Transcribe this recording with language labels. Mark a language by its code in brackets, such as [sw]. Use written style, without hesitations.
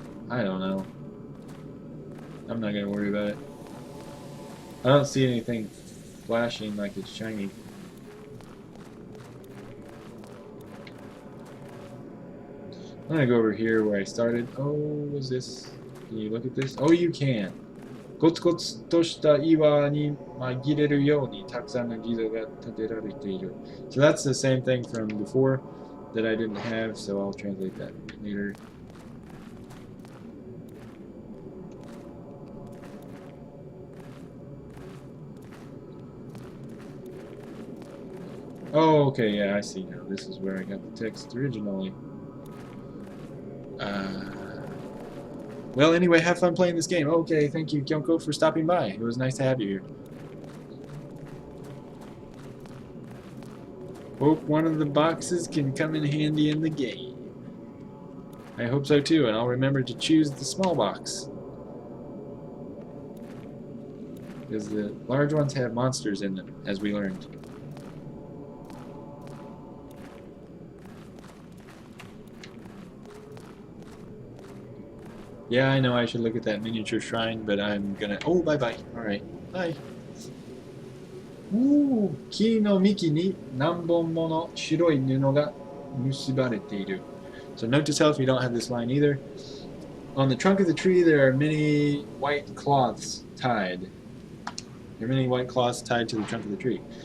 [en] I don't know. I'm not gonna worry about it. I don't see anything flashing like it's shiny. I'm gonna go over here where I started. Oh, what's this? Can you look at this? Oh, you can. [ja] ゴツゴツとした岩に紛れるようにたくさんのギザが建てられている. [en] So that's the same thing from before that I didn't have, so I'll translate that later. Oh, okay, yeah, I see now. This is where I got the text originally. Well, anyway, have fun playing this game. Okay, thank you, Kyoko, for stopping by. It was nice to have you here. Hope one of the boxes can come in handy in the game. I hope so too, and I'll remember to choose the small box. Because the large ones have monsters in them, as we learned. Yeah, I know I should look at that miniature shrine, but I'm gonna... Oh, bye-bye. Alright. Bye. [ja] Ooh, 木の幹に何本もの白い布が結ばれている. [en] So note to self, you don't have this line either. On the trunk of the tree, there are many white cloths tied. There are many white cloths tied to the trunk of the tree.